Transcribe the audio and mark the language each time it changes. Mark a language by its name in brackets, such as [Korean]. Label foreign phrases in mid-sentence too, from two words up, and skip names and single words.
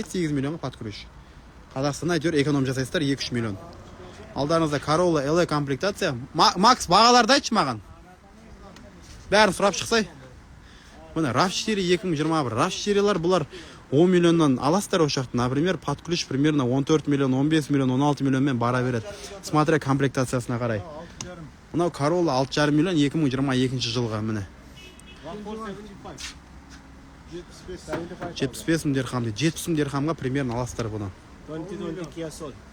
[Russian] 7-8 миллионға под ключ. [Kazakh] Қазақстанда әйтеуір эконом жасайсыздар 2-3 миллион. Алдарыңызда Corolla LE комплектация. Макс, бағаларды айтшы маған. Бәрін сұрап шықсай. Міне RAV4 2021. RAV4-лар бұлар 10 миллионнан аласыздар ошақты. [Russian] Например, под ключ примерно 14 миллион, 15 миллион, 16 [Kazakh] миллионмен бара береді. Смотря комплектациясына қарай. Мынау Corolla 6,5 миллион 2022 жылға міне. 75 мың дирхам дейді. 70 мың дирхамға примерно аласыздар бұны. 2020 Kia Soul.